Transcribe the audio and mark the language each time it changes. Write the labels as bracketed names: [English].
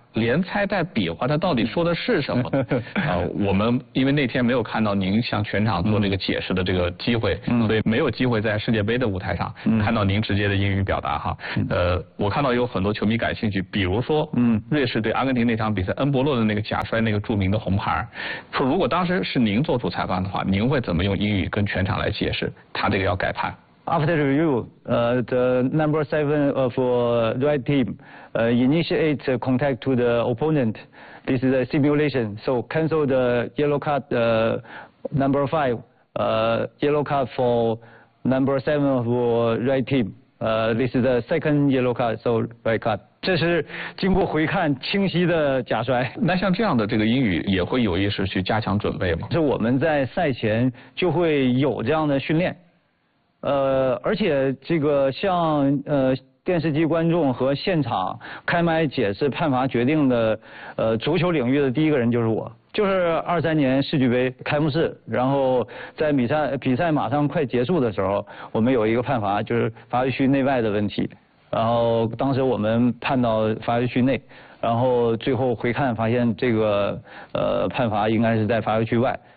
[Chinese] 连猜带比划他到底说的是什么。我们因为那天没有看到您向全场做那个解释的这个机会，所以没有机会在世界杯的舞台上看到您直接的英语表达哈。我看到有很多球迷感兴趣，比如说瑞士对阿根廷那场比赛，恩伯洛的那个假摔，那个著名的红牌，说如果当时是您做主裁判的话，您会怎么用英语跟全场来解释他这个要改判？ [English] After review, the number seven of right team initiate contact to the opponent. This is a simulation. So cancel the yellow card number five, yellow card for number seven of right team. This is the second yellow card, so right card. [Chinese] 这是经过回看清晰的假摔。那像这样的这个英语也会有意识去加强准备吗？是我们在赛前就会有这样的训练。而且这个像电视机观众和现场开麦解释判罚决定的足球领域的第一个人就是我，就是2023年世俱杯开幕式，然后在比赛马上快结束的时候，我们有一个判罚，就是罚球区内外的问题，然后当时我们判到罚球区内，然后最后回看发现这个判罚应该是在罚球区外。